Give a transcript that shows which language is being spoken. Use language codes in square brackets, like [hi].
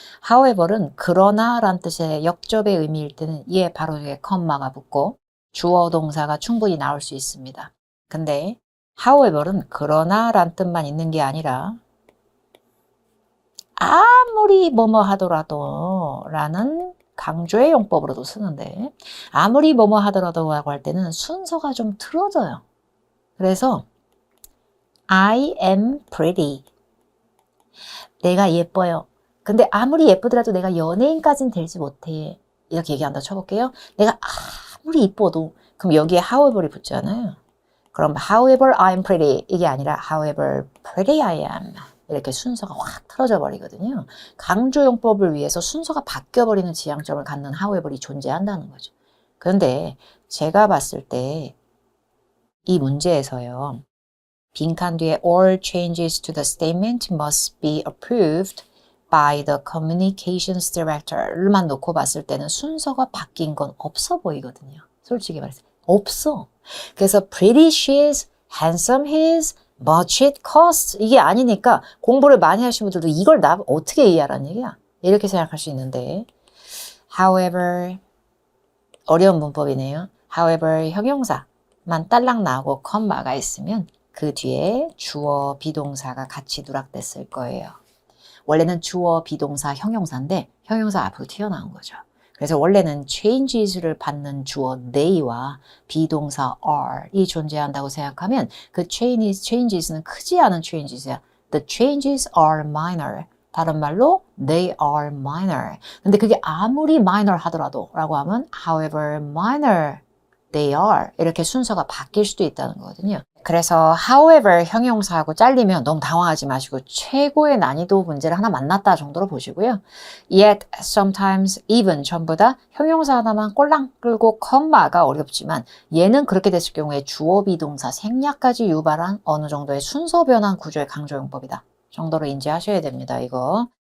[ko] however는 그러나 란 뜻의 역접의 의미일 때는 얘 바로 위에 컴마가 붙고 주어 동사가 충분히 나올 수 있습니다. 근데 however는 그러나 란 뜻만 있는 게 아니라 아무리 뭐뭐 하더라도 라는 강조의 용법으로도 쓰는데 아무리 뭐뭐 하더라도 라고 할 때는 순서가 좀 틀어져요. 그래서 [en] I am pretty. [ko] 내가 예뻐요. 근데 아무리 예쁘더라도 내가 연예인까지는 되지 못해. 이렇게 얘기한다 쳐볼게요. 내가 아무리 이뻐도 그럼 여기에 however이 붙잖아요. [en] 그럼 however I'm pretty [ko] 이게 아니라 [en] however pretty I am. [ko] 이렇게 순서가 확 틀어져 버리거든요. 강조용법을 위해서 순서가 바뀌어버리는 지향점을 갖는 however이 존재한다는 거죠. 그런데 제가 봤을 때 이 문제에서요. 빈칸 뒤에 [en] all changes to the statement must be approved by the communications director [ko] 만 놓고 봤을 때는 순서가 바뀐 건 없어 보이거든요. 솔직히 말해서 없어. 그래서 [en] pretty she is, handsome he is, much it costs [ko] 이게 아니니까 공부를 많이 하신 분들도 이걸 나 어떻게 이해하라는 얘기야. 이렇게 생각할 수 있는데 however 어려운 문법이네요. however 형용사만 딸랑 나오고 컴마가 있으면 그 뒤에 주어 비동사가 같이 누락됐을 거예요. 원래는 주어 비동사 형용사인데 형용사 앞으로 튀어나온 거죠. 그래서 원래는 changes를 받는 주어 they와 비동사 are이 존재한다고 생각하면 그 changes는 크지 않은 changes야. [en] The changes are minor. [ko] 다른 말로 [en] they are minor. [ko] 근데 그게 아무리 minor 하더라도 라고 하면 [en] however minor they are [ko] 이렇게 순서가 바뀔 수도 있다는 거거든요. 그래서 however 형용사하고 잘리면 너무 당황하지 마시고 최고의 난이도 문제를 하나 만났다 정도로 보시고요. Yet, sometimes, even 전부 다 형용사 하나만 꼴랑 끌고 컴마가 어렵지만 얘는 그렇게 됐을 경우에 주어 비동사 생략까지 유발한 어느 정도의 순서 변환 구조의 강조용법이다 정도로 인지하셔야 됩니다. 이거.